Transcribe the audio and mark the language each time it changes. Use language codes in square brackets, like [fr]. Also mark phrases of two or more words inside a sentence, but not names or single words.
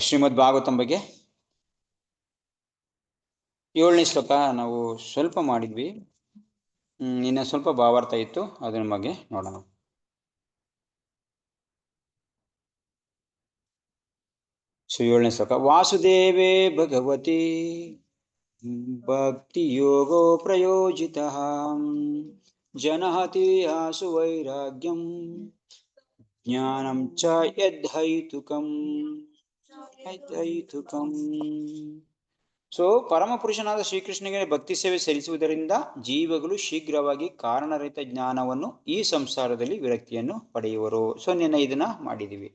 [kn] ಶ್ರೀಮದ್ ಭಾಗವತಂ ಬಗ್ಗೆ 7ನೇ ಶ್ಲೋಕ ನಾವು ಸ್ವಲ್ಪ ಮಾಡಿದ್ವಿ, ಇನ್ನು ಸ್ವಲ್ಪ ಭಾವಾರ್ಥ ಇತ್ತು, ಅದ್ರ ಬಗ್ಗೆ ನೋಡೋಣ. ಸೊ 7ನೇ ಶ್ಲೋಕ. [sa] ವಾಸುದೇವೇ ಭಗವತಿ ಭಕ್ತಿ ಯೋಗೋ ಪ್ರಯೋಜಿತ ಜನಹತಿ ಆಸು ವೈರಾಗ್ಯಂ ಜ್ಞಾನಂ ಚ ಯದ್ಹೈತುಕಂ. [kn] ಸೊ ಪರಮ ಪುರುಷನಾದ ಶ್ರೀಕೃಷ್ಣನಿಗೆ ಭಕ್ತಿ ಸೇವೆ ಸಲ್ಲಿಸುವುದರಿಂದ ಜೀವಗಳು ಶೀಘ್ರವಾಗಿ ಕಾರಣರಹಿತ ಜ್ಞಾನವನ್ನು ಈ ಸಂಸಾರದಲ್ಲಿ ವಿರಕ್ತಿಯನ್ನು ಪಡೆಯುವರು. ಸೊ ಇದನ್ನ ಮಾಡಿದೀವಿ.